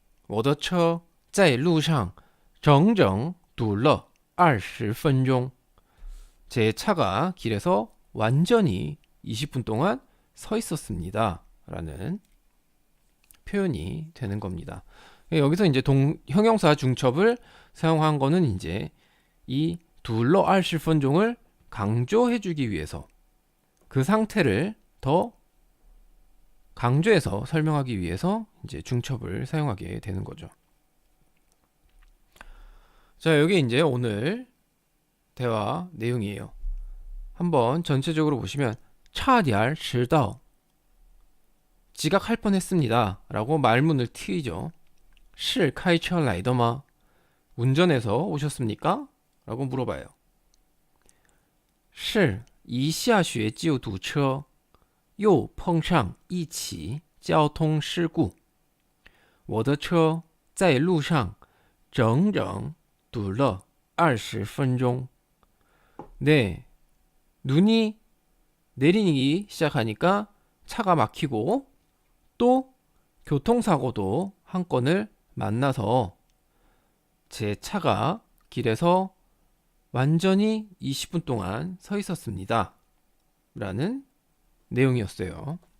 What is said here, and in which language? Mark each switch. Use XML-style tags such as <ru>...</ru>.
<zh>我的车在路上整整堵了20分钟.</zh> <ko>제 차가 길에서 완전히 20분 동안 서 있었습니다 라는 표현이 되는 겁니다. 여기서 이제 형용사 중첩을 사용한 거는 이제 이 둘러 20分钟을 강조해 주기 위해서 그 상태를 더 강조해서 설명하기 위해서 이제 중첩을 사용하게 되는 거죠. 자, 여기 이제 오늘 대화 내용이에요. 한번 전체적으로 보시면</ko> <zh>差点迟到</zh> <ko>지각할 뻔했습니다 라고 말문을 트이죠.</ko> <zh>是开车来的吗?</zh> <ko>운전해서 오셨습니까? 라고 물어봐요.</ko> <zh>是一下学就堵车又碰上一起交通事故我的车在路上整整堵了20分钟.</zh> <ko>네, 눈이 내리기 시작하니까 차가 막히고 또 교통사고도 한 건을 만나서 제 차가 길에서 완전히 20분 동안 서 있었습니다 라는 내용이었어요.</ko>